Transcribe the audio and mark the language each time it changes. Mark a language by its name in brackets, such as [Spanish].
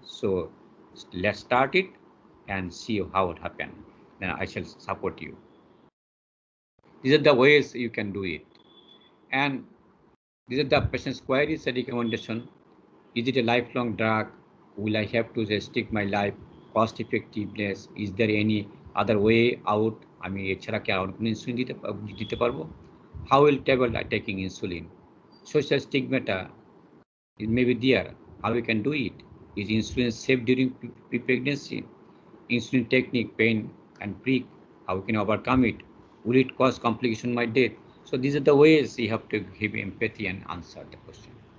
[English] So let's start it and see how it happens. Then I shall support you. These are the ways you can do it. And these are the patient's queries and recommendation. Is it a lifelong drug? Will I have to restrict my life? Cost effectiveness? Is there any other way out? [Bangla] আমি এছাড়া কি আর কোনো insulin দিতে পারবো? [English] How will table taking insulin? Social stigmata it may be there. How we can do it? Is insulin safe during pre-pregnancy? Insulin technique, pain and prick, how we can overcome it? Will it cause complication by death? So these are the ways you have to give empathy and answer the question.